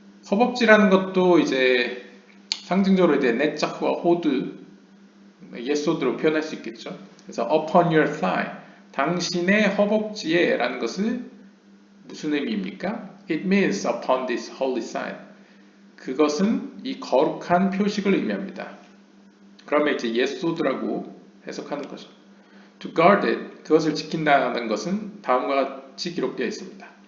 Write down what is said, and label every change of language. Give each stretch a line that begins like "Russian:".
Korean: 허벅지라는 것도 이제 상징적으로 이제 네짜흐와 호드, 예소드로 표현할 수 있겠죠. 그래서
English: upon your thigh,
Korean: 당신의 허벅지에 라는 것은 무슨 의미입니까?
English: It means upon this holy sign.
Korean: 그것은 이 거룩한 표식을 의미합니다. 그러면 이제 예소드라고 해석하는 거죠.
English: To guard it,
Korean: 그것을 지킨다는 것은 다음과 같이 기록되어 있습니다.